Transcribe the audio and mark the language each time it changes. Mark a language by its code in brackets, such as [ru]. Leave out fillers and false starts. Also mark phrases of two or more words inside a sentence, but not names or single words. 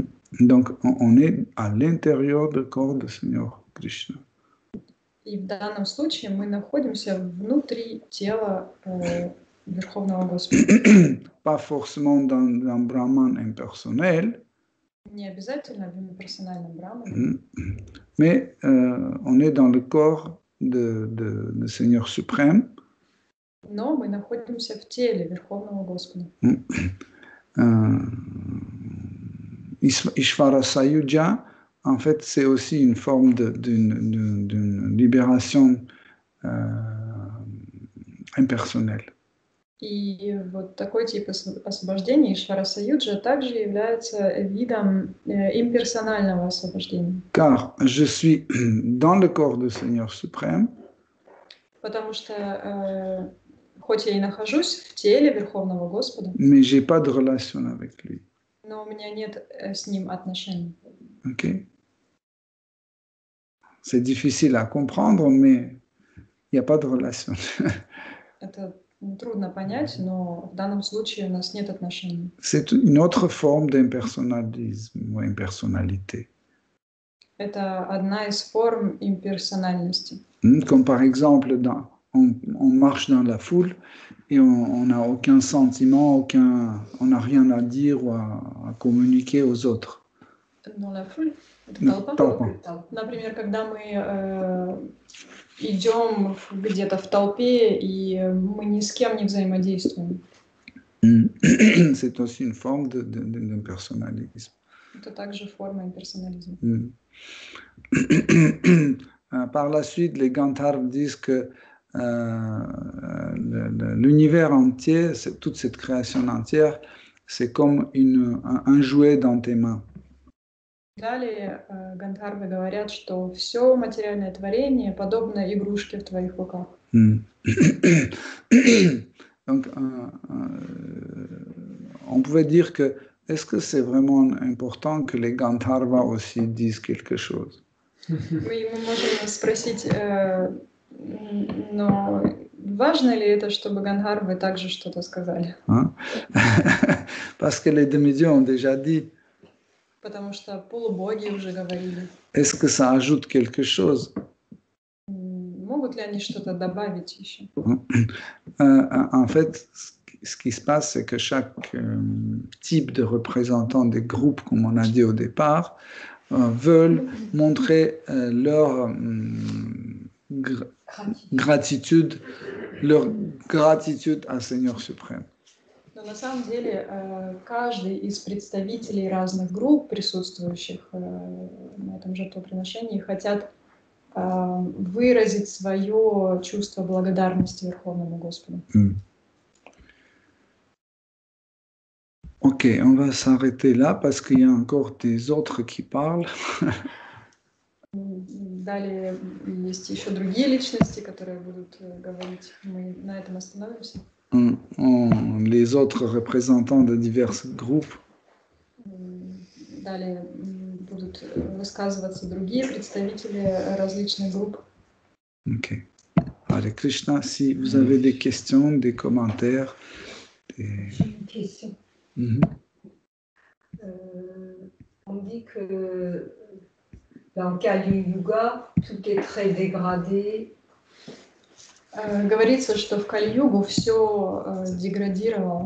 [fr] Donc, on est à l'intérieur du corps du Seigneur Krishna. [ru] И в данном случае мы находимся внутри тела Верховного Господа. [fr] Pas forcément dans un Brahman impersonnel, [ru] Не обязательно в имперсональном брамане, [fr] mais on est dans le corps du Seigneur suprême. [ru] но мы находимся в теле Верховного Господа. [fr] Ishvara Sayuja, en fait, c'est aussi une forme d'une libération impersonnelle. [ru] И вот такой тип освобождения, Ишвара Саюджа, также является видом имперсонального освобождения. [fr] Car je suis dans le corps du Seigneur suprême, [ru] Потому что, хоть я и нахожусь в теле Верховного Господа, [fr] mais j'ai pas de relation avec lui. [ru] но у меня нет с ним отношений. [fr] Okay? C'est difficile à comprendre, mais il n'y a pas de relation. [ru] Это трудно понять, но в данном случае у нас нет отношений. [fr] C'est une autre forme d'impersonnalisme ou impersonnalité. [ru] Это одна из форм имперсональности. [fr] Comme par exemple, on marche dans la foule et on n'a aucun sentiment, on n'a rien à dire ou à communiquer aux autres. Dans la foule? [ru] Это толпа? Например, когда мы идем где-то в толпе, и мы ни с кем не взаимодействуем. [fr] C'est aussi une forme d'impersonnalisme. [ru] Это также форма имперсонализма. [fr] Par la suite, les Gandharvas disent que l'univers entier, toute cette création entière, c'est comme un jouet dans tes mains. [ru] Далее Гандхарвы говорят, что все материальное творение подобно игрушке в твоих руках. [fr] Donc, on pouvait dire que est-ce que c'est vraiment important que les Gandharvas aussi disent quelque chose? [ru] Мы можем спросить, но важно ли это, чтобы Гандхарвы также что-то сказали? [fr] Parce que les demi-dieux ont déjà dit. [ru] Потому что полубоги уже говорили. [fr] Est-ce que ça ajoute quelque chose? [ru] Могут ли они что-то добавить еще? [fr] En fait, ce qui se passe, c'est que chaque type de représentant des groupes, comme on a dit au départ, veulent montrer leur gratitude à Seigneur suprême. [ru] Но на самом деле каждый из представителей разных групп, присутствующих на этом жертвоприношении, хотят выразить свое чувство благодарности Верховному Господу. [fr] Ok, on va s'arrêter là parce qu'il y a encore des autres qui parlent. [ru] Далее есть еще другие личности, которые будут говорить. Мы на этом остановимся. [fr] Les autres représentants de divers groupes. [ru] Далее будут высказываться другие представители различных групп. [fr] Ok. Hare Krishna, si vous avez des questions, des commentaires. J'ai une question. On dit que dans Kali Yuga, tout est très dégradé. [ru] Говорится, что в Кали-югу все деградировало.